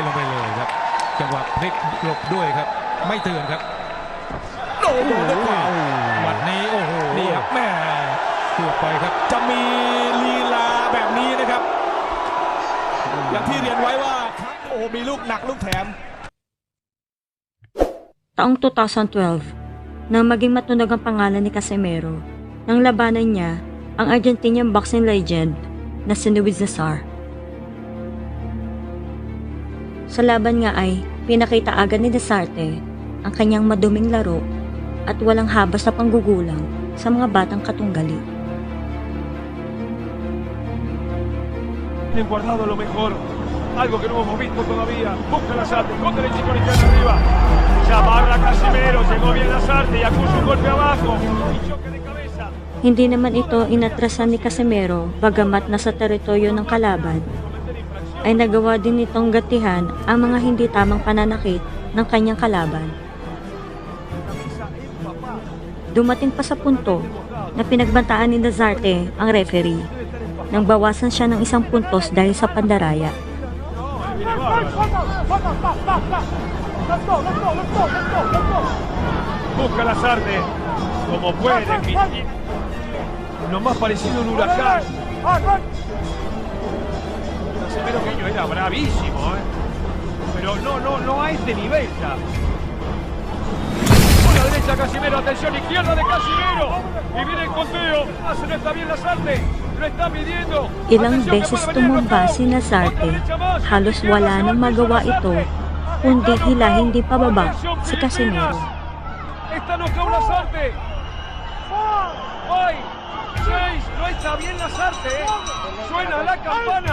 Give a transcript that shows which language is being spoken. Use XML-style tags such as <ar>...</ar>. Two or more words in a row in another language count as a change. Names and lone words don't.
<th>หายลงไปเลยครับจังหวะพลิกหลบด้วยครับไม่เตือนครับ โอ้โหด้วยขวา วันนี้โอ้โห นี่ครับแม่ เกือบไปครับ จะมีลีลาแบบนี้นะครับอย่างที่เรียนไว้ว่าโอ้โหมีลูกหนักลูกแถม</th> <tl>Taong 2012, nang maging matunog ang pangalan ni Casimero, nang labanan niya ang</tl> <en>Argentinian boxing legend</en> <tl>na si Luis Nazar. Sa laban nga ay pinakita agad ni Nazarte ang kanyang maduming laro at walang habas na panggugulang sa mga batang katunggali.</tl> <es>Han guardado lo mejor, algo que no hemos visto todavía. Busca Lazarte, con derecha y con izquierda arriba. Se amarra Casimero, llegó bien Lazarte y acusa un golpe abajo. Y choque de cabeza.</es> <tl>Hindi naman ito inatrasan ni Casimero bagamat nasa teritoryo ng kalaban, ay nagawa din nitong gatihan ang mga hindi tamang pananakit ng kanyang kalaban. Dumating pa sa punto na pinagbantaan ni Nazarte ang referee nang bawasan siya ng 1 puntos dahil sa pandaraya.</tl> <es>Busca Lazarte, como puede. Lo más parecido a un huracán. Casimero Peño era bravísimo, pero no a este nivel ya. Por la derecha Casimero, atención, izquierda de Casimero. Y viene el conteo. No está bien Lazarte. Lo está midiendo.</es> <tl>Ilang beses tumumba si Nazarte, halos wala nang magawa ito, kundi hilahin din pababa si Casimero.</tl> <es>Está nocaut Lazarte. 6, no está bien Lazarte. Suena la campana.</es>